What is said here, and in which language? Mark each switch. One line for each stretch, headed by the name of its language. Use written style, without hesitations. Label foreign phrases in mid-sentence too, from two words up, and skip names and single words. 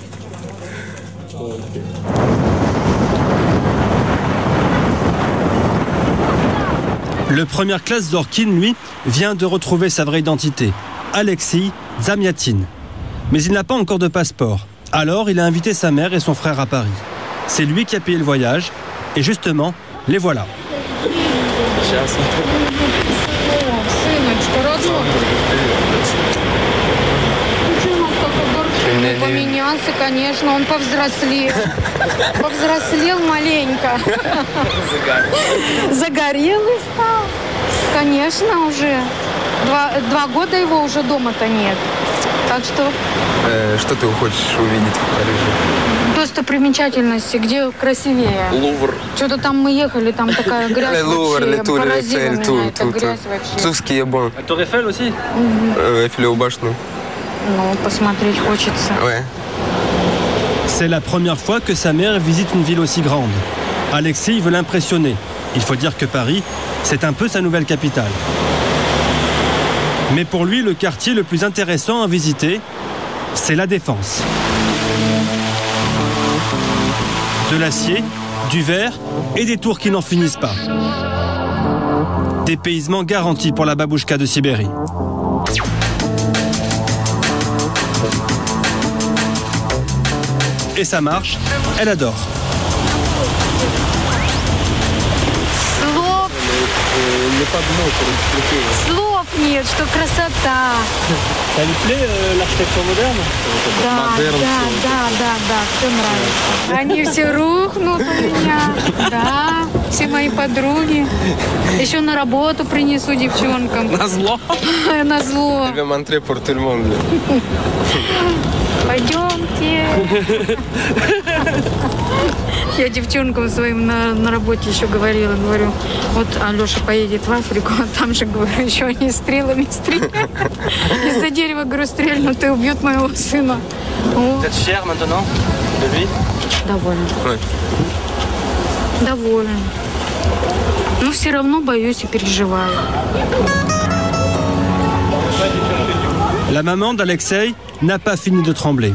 French: Le première classe Zorkin, lui, vient de retrouver sa vraie identité, Alexis Zamiatin. Mais il n'a pas encore de passeport. Alors, il a invité sa mère et son frère à Paris. C'est lui qui a payé le voyage. Et justement, les voilà.
Russian: Поменялся, конечно, он повзрослел. Повзрослел маленько. Загорелый стал. Конечно, уже. 2 года его уже дома-то нет. Так что... Что ты хочешь увидеть в Париже? Достопримечательности, где красивее. Лувр. Что-то там мы ехали, там такая грязь вообще. Поразила меня эта грязь вообще.
French: Tout ce qui est bon. Tour Eiffel aussi?
Russian: Eiffелеву башню. Ну, посмотреть хочется.
French: Ouais. C'est la première fois que sa mère visite une ville aussi grande. Alexis veut l'impressionner. Il faut dire que Paris, c'est un peu sa nouvelle capitale. Mais pour lui, le quartier le plus intéressant à visiter, c'est la Défense. De l'acier, du verre et des tours qui n'en finissent pas. Dépaysement garanti pour la babouchka de Sibérie. Et ça marche, elle adore.
Russian: Слов нет, что красота.
French: Ça lui plaît l'architecture moderne?
Russian: Да, все нравится. Они все рухнут у меня. Да, все мои подруги. Еще на работу принесу девчонкам. Назло? Назло.
French: Je vais montrer pour tout le monde.
Russian: Пойдемте. Я девчонкам своим на работе еще говорила, говорю, вот Алеша поедет в Африку, а там же, говорю, еще они стрелами стреляют. Из-за дерева, говорю, стрельнут и убьют моего сына.
French: Vous êtes fier maintenant de lui?
Russian: Довольно.
French: Oui.
Russian: Довольна. Но все равно боюсь и переживаю.
French: La maman d'Alexei n'a pas fini de trembler.